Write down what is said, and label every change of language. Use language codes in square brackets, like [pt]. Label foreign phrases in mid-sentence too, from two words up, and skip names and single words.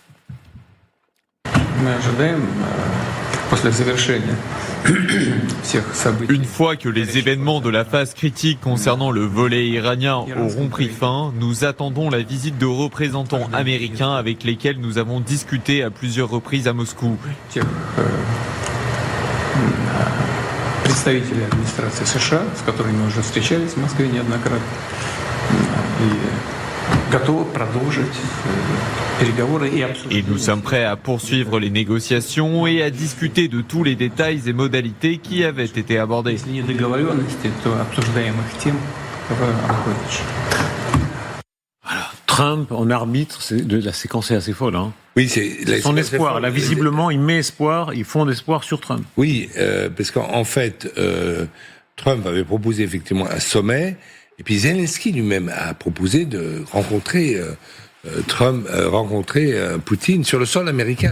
[fr] Une fois que les événements de la phase critique concernant le volet iranien auront pris fin, nous attendons la visite de représentants américains avec lesquels nous avons discuté à plusieurs reprises à Moscou. [ru] Представители администрации США, с которыми мы уже встречались в Москве неоднократно, и готовы продолжить переговоры и обсуждения. [fr] Et nous sommes prêts à poursuivre les négociations et à discuter de tous les détails et modalités qui avaient été abordés. [ru] Если нет договоренности, то обсуждаемых тем больше. [fr] Trump en arbitre, la séquence est assez folle. Hein. Oui, c'est son espoir. Là, visiblement, il met espoir, il fonde espoir sur Trump. Oui, parce qu'en fait, Trump avait proposé effectivement un sommet, et puis Zelensky lui-même a proposé de rencontrer Poutine sur le sol américain.